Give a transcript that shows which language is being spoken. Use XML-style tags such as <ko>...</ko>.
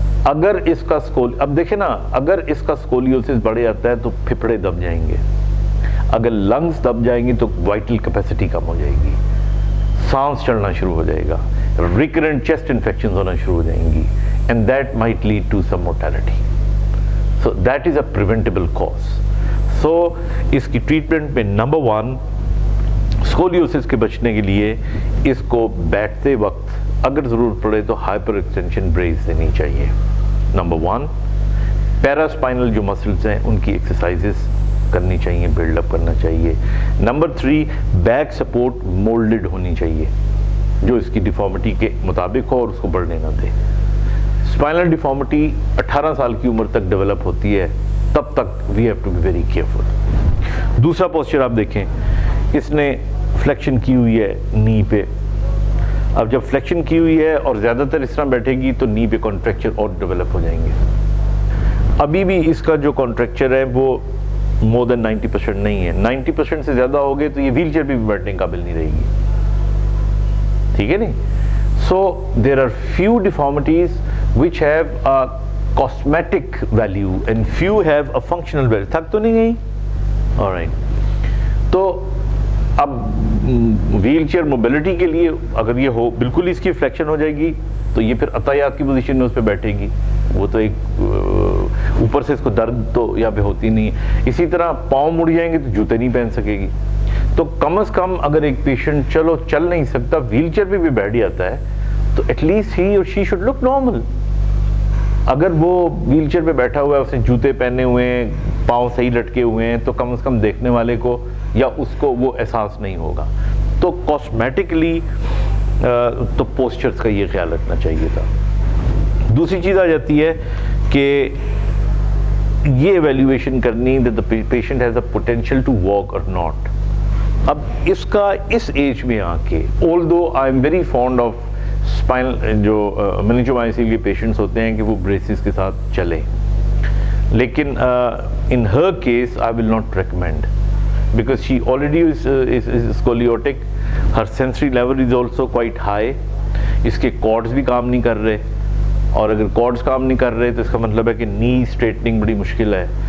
<ur>اگر اس کا اب دیکھیں نا, اگر اس کا اسکولیوسس بڑھ جاتا ہے تو پھپھڑے دب جائیں گے, اگر لنگز دب جائیں گی تو وائٹل کیپیسٹی کم ہو جائے گی, سانس چڑھنا شروع ہو جائے گا, ریکرنٹ چیسٹ انفیکشنز ہونا شروع ہو جائیں گی,</ur> <en>And that might lead to some mortality. So that is a preventable cause.</en> <ur>سو اس کی ٹریٹمنٹ میں نمبر 1, اسکولیوسس کے بچنے کے لیے اس کو بیٹھتے وقت اگر ضرورت پڑے تو ہائپر ایکسٹینشن بریس دینی چاہیے. نمبر 1, پیراسپائنل جو مسلز ہیں ان کی ایکسرسائزز کرنی چاہیے, بلڈ اپ کرنا چاہیے. نمبر 3, بیک سپورٹ مولڈڈ ہونی چاہیے جو اس کی ڈیفارمیٹی کے مطابق ہو اور اس کو بڑھنے نہ دے. اسپائنل ڈیفارمیٹی 18 سال کی عمر تک ڈیولپ ہوتی ہے, تب تک</ur> <en>We have to be very careful.</en> <ur>دوسرا پوسچر آپ دیکھیں, اس نے فلیکشن کی ہوئی ہے نی پہ. اب جب فلیکشن کی ہوئی ہے اور زیادہ تر اس طرح بیٹھے گی تو نی پہ کانٹریکچر اور ڈیولپ ہو جائیں گے. ابھی بھی اس کا جو کانٹریکچر ہے وہ مور دین 90% نہیں ہے. 90% سے زیادہ ہو گئے تو یہ ویل چیئر پہ بھی بیٹھنے کے قابل نہیں رہے گی. ٹھیک ہے نہیں؟</ur> <en>So there are few deformities which have a cosmetic value and few have a functional value.</en> <ur>تھک تو نہیں گئی؟ alright. تو اب ویل چیئر موبیلٹی کے لیے اگر یہ ہو, بالکل اس کی فلیکشن ہو جائے گی تو یہ پھر عطیات کی پوزیشن میں اس پہ بیٹھے گی. وہ تو ایک اوپر سے اس کو درد تو یہاں پہ ہوتی نہیں. اسی طرح پاؤں مڑ جائیں گے تو جوتے نہیں پہن سکے گی. تو کم از کم اگر ایک پیشنٹ چل نہیں سکتا, ویل چیئر پہ بھی بیٹھ جاتا ہے, تو</ur> <en>At least he or she should look normal.</en> <ur>اگر وہ ویل چیئر پہ بیٹھا ہوا ہے, اس نے جوتے پہنے ہوئے ہیں, پاؤں صحیح لٹکے ہوئے ہیں, تو کم از کم دیکھنے والے کو یا اس کو وہ احساس نہیں ہوگا. تو کاسمیٹکلی تو پوسچرز کا یہ خیال رکھنا چاہیے تھا. دوسری چیز آ جاتی ہے کہ یہ ایویلیویشن کرنی</ur> <en>that the patient has the potential to walk or not.</en> <ur>اب اس کا اس ایج میں آ کے,</ur> <en>although I am very fond of</en> <ur>spinal جو میننجومائسل کے پیشنٹس ہوتے ہیں کہ وہ بریسز کے ساتھ چلیں, لیکن</ur> <en>in her case I will not recommend because she already is scoliotic, her sensory level is also quite high,</en> <ur>اس کے کارڈز بھی کام نہیں کر رہے, اور اگر کارڈز کام نہیں کر رہے تو اس کا مطلب ہے کہ نی اسٹریٹنگ بڑی مشکل ہے.</ur>